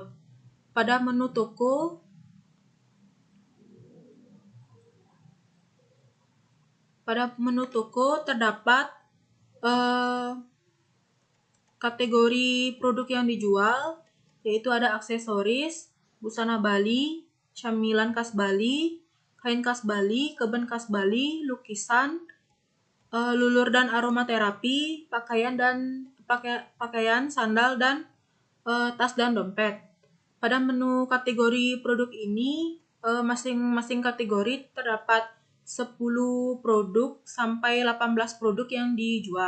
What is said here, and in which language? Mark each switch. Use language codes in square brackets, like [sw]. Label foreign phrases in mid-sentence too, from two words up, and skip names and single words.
[id] Pada menu toko terdapat kategori produk yang dijual, yaitu ada aksesoris, busana Bali, camilan khas Bali, kain khas Bali, kebun khas Bali, lukisan, lulur dan aromaterapi, pakaian, sandal, dan tas dan dompet. Pada menu kategori produk ini, masing-masing kategori terdapat 10 produk sampai 18 produk yang dijual.